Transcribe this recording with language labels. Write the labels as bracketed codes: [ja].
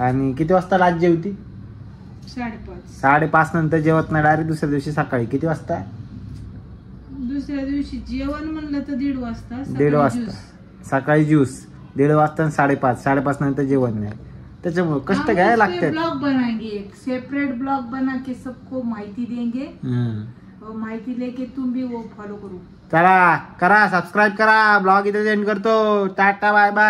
[mr] आणि किती वाजता आज जेवती? 5:30. 5:30 नंतर जेवत नाही डायरेक्ट दुसऱ्या दिवशी सकाळी. किती वाजता? दुसऱ्या दिवशी जेवण म्हणलं तर 1:30 वाजता. 1:30 वाजता सकाळी ज्यूस 1:30 वाजता आणि 5:30. 5:30 नंतर जेवण नाही. त्याच्यामुळे कष्ट घ्यायला लागतात. [hi] ब्लॉग बनाएंगे एक सेपरेट ब्लॉग बना के सबको माहिती देंगे और माहिती लेके तुम भी वो फॉलो करो. [mr] चला करा सबस्क्राईब करा. ब्लॉग इथे एंड करतो. Tata bye bye.